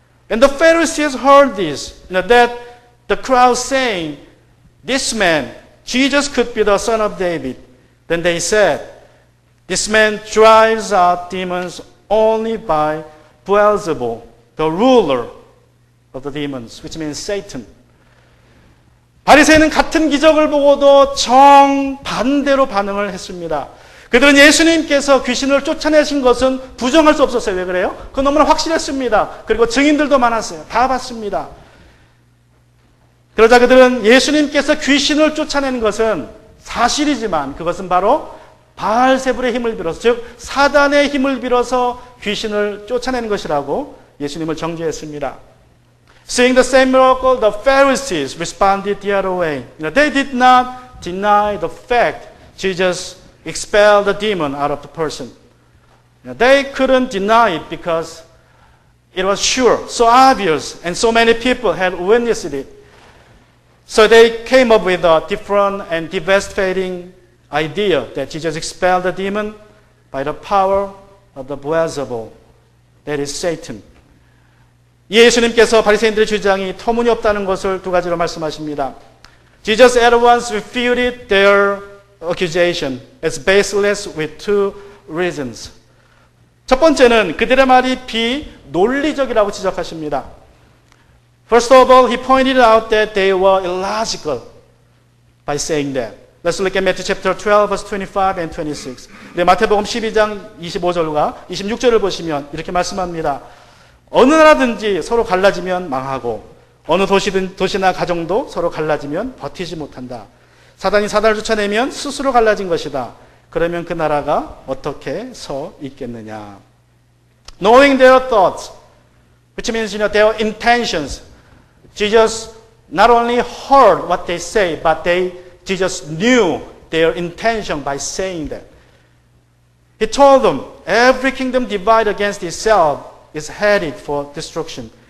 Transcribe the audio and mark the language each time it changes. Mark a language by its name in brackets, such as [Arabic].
[English] And the Pharisees heard this, that the crowd saying, this man, Jesus could be the son of David. Then they said, this man drives out demons only by Beelzebul, the ruler of the demons, which means Satan. [Korean] 바리새인은 같은 기적을 보고도 정반대로 반응을 했습니다. 그들은 예수님께서 귀신을 쫓아내신 것은 부정할 수 없었어요. 왜 그래요? 그건 너무나 확실했습니다. 그리고 증인들도 많았어요. 다 봤습니다. 그러자 그들은 예수님께서 귀신을 쫓아낸 것은 사실이지만 그것은 바로 바알세불의 힘을 빌어서, 즉 사단의 힘을 빌어서 귀신을 쫓아낸 것이라고 예수님을 정죄했습니다. [English] Seeing the same miracle, the Pharisees responded the other way. They did not deny the fact Jesus expelled the demon out of the person. They couldn't deny it because it was sure, so obvious, and so many people had witnessed it. So they came up with a different and devastating idea that Jesus expelled the demon by the power of the Beelzebul, that is Satan. [Korean] 예수님께서 바리새인들의 주장이 터무니없다는 것을 두 가지로 말씀하십니다. [English] Jesus at once refuted their accusation as baseless with two reasons. [Korean] 첫 번째는 그들의 말이 비논리적이라고 지적하십니다. [English] First of all, he pointed out that they were illogical by saying that. Let's look at Matthew chapter 12, verse 25 and 26. [Korean] 네, 마태복음 12장 25절과 26절을 보시면 이렇게 말씀합니다. 어느 나라든지 서로 갈라지면 망하고 어느 도시나 가정도 서로 갈라지면 버티지 못한다. 사단이 사단을 쫓아내면 스스로 갈라진 것이다. 그러면 그 나라가 어떻게 서 있겠느냐. [English] Knowing their thoughts, which means their intentions. Jesus not only heard what they say, but Jesus knew their intention by saying that. He told them, every kingdom divided against itself is headed for destruction.